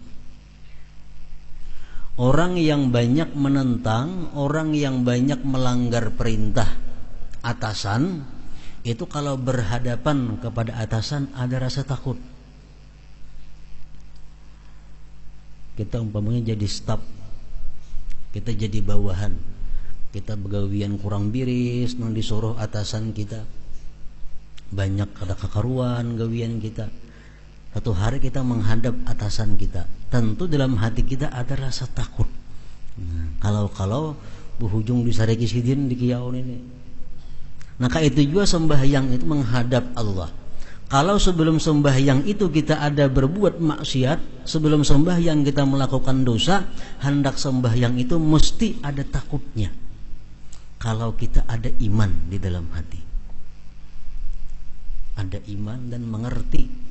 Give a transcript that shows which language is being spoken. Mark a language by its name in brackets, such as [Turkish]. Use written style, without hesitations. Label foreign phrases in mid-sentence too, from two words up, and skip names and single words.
[Banjar] Orang yang banyak menentang, orang yang banyak melanggar perintah atasan, itu kalau berhadapan kepada atasan ada rasa takut. Kita umpamanya jadi staf, kita jadi bawahan, kita begawian kurang biris, nang disuruh atasan kita banyak ada kekaruan gawian kita. Satu hari kita menghadap atasan kita, tentu dalam hati kita ada rasa takut. Nah, kalau berujung disareki sidin di kiaun ini. Nah, itu juga sembahyang itu menghadap Allah. Kalau sebelum sembahyang itu kita ada berbuat maksiat, sebelum sembahyang kita melakukan dosa, hendak sembahyang itu mesti ada takutnya. Kalau kita ada iman di dalam hati, ada iman dan mengerti.